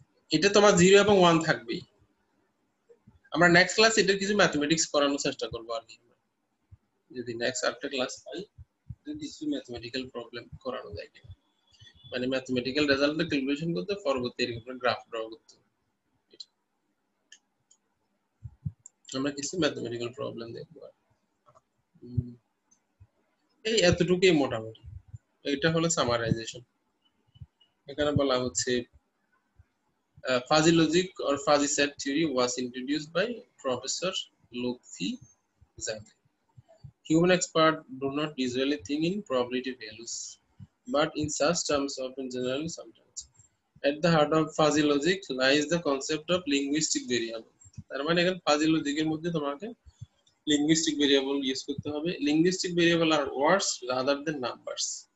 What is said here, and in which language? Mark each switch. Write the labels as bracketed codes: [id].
[bn] এটা তোমার 0 এবং 1 থাকবেই। আমরা নেক্সট ক্লাস এটা কিছু ম্যাথমেটিক্স করানোর চেষ্টা করব আর কি, যদি নেক্সট আফটার ক্লাস পাই যদি কিছু ম্যাথমেটিক্যাল প্রবলেম করানো যায় কিনা, মানে ম্যাথমেটিক্যাল রেজাল্টটা ক্যালকুলেশন করতে পরবর্তী এরকম গ্রাফ ড্র করতে। আমরা কিছু ম্যাথমেটিক্যাল প্রবলেম দেখব। এই এতটুকুই মোটামুটি, এটা হলো সামারাইজেশন। এখানে বলা হচ্ছে [en] fuzzy logic or fuzzy set theory was introduced by Professor Lotfi Zhang. Human experts do not usually think in probability values, but in such terms often generally sometimes. At the heart of fuzzy logic lies the concept of linguistic variable. [bn] তার মানে এখানে fuzzy logic এর মধ্যে তোমাকে linguistic variable use করতে হবে। [en] linguistic variable are words rather than numbers.